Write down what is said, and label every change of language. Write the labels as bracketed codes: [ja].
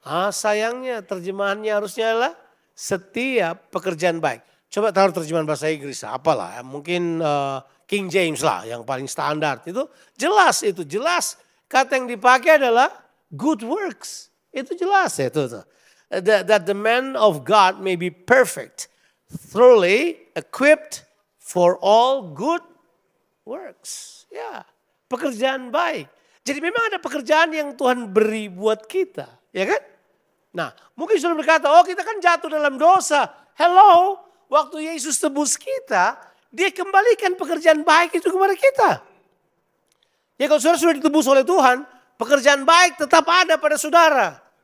[id] Sayangnya terjemahannya harusnya adalah setiap pekerjaan baik. Coba taruh terjemahan bahasa Inggris, apalah, mungkin King James lah yang paling standar. Itu jelas. Kata yang dipakai adalah good works. Itu jelas ya itu. [en] That the man of God may be perfect, thoroughly equipped for all good works. [id] Ya, pekerjaan baik. Jadi memang ada pekerjaan yang Tuhan beri buat kita. Ya kan? Nah, mungkin sudah berkata, kita kan jatuh dalam dosa. Hello, waktu Yesus tebus kita, dia kembalikan pekerjaan baik itu kepada kita. Ya kalau saudara sudah ditebus oleh Tuhan, pekerjaan baik tetap ada pada saudara.